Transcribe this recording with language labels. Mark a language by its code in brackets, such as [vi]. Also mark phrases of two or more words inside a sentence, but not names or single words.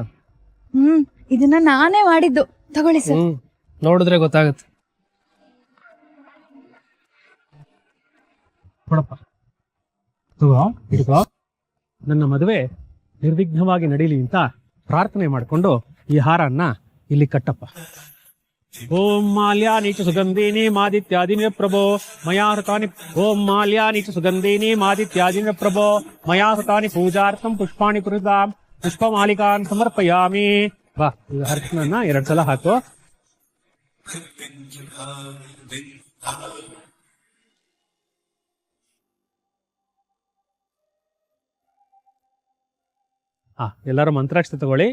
[kn] ಇದನ್ನ ನಾನೇ ಮಾಡಿದ್ದು, ತಗೊಳ್ಳಿ ಸರ್. ನೋಡಿದ್ರೆ ಗೊತ್ತಾಗತ್ತೆ. ಕೊಡಪ್ಪ, ತಗೋ, ಇಟ್ಕೋ. ನನ್ನ ಮದುವೆ ನಿರ್ವಿಘ್ನವಾಗಿ ನಡೀಲಿ ಅಂತ ಪ್ರಾರ್ಥನೆ ಮಾಡಿಕೊಂಡು ಈ ಹಾರನ್ನ ಇಲ್ಲಿ ಕಟ್ಟಪ್ಪ. [sa] ಓಂ ಮಾಲ್ಯಾನಿ ಚ ಸುಗಂಧೀನಿ ಮಾದಿತ್ಯಾದಿನಿ ಪ್ರಭೋ ಮಯಾ ಹೃತಾನಿ. ಓಂ ಮಾಲ್ಯಾನಿ ಚ ಸುಗಂಧೀನಿ ಮಾದಿತ್ಯಾದಿನಿ ಪ್ರಭೋ ಮಯಾ ಹೃತಾನಿ ಪೂಜಾರ್ಥಂ ಪುಷ್ಪಾಣಿ ಪುರಿದಾಂ ಪುಷ್ಪಮಾಲಿಕಾನ್ ಸಮರ್ಪಯಾಮಿ. [kn] ಬಾ, ಇದು ಅರ್ಶನನ್ನ 2 ಸಲ ಹಾಕು. ಎಲ್ಲರೂ ಮಂತ್ರಾಕ್ಷತೆ ತಗೊಳ್ಳಿ.